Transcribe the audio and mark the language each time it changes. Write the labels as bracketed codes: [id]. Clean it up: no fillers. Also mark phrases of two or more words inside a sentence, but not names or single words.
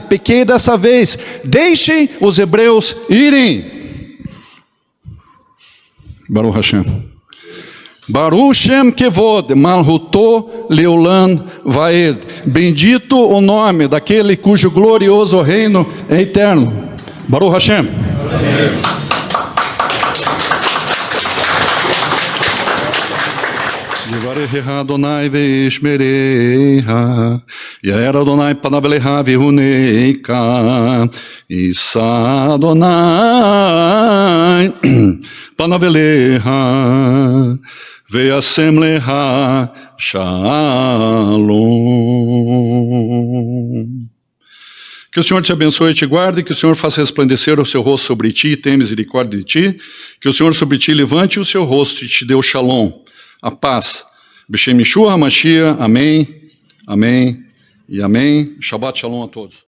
[pt] Pequei dessa vez. Deixem os hebreus irem. [he] ברוך השם. ברוך שם כבוד, מלכותו לעולם ועד. [pt] Bendito o nome daquele cujo glorioso reino é eterno. [he] ברוך השם. יברכך אדוני וישמרך, יאר אדוני פניו אליך ויחנך, ישא אדוני פניו אליך, וישם לך שלום. [pt] Que o Senhor te abençoe e te guarde, que o Senhor faça resplandecer o seu rosto sobre ti e tenha misericórdia de ti, que o Senhor sobre ti levante o seu rosto e te dê o shalom, a paz. [he] בשם ישוע המשיח, [pt] amém, amém e amém. [he] שבת שלום [pt] a todos.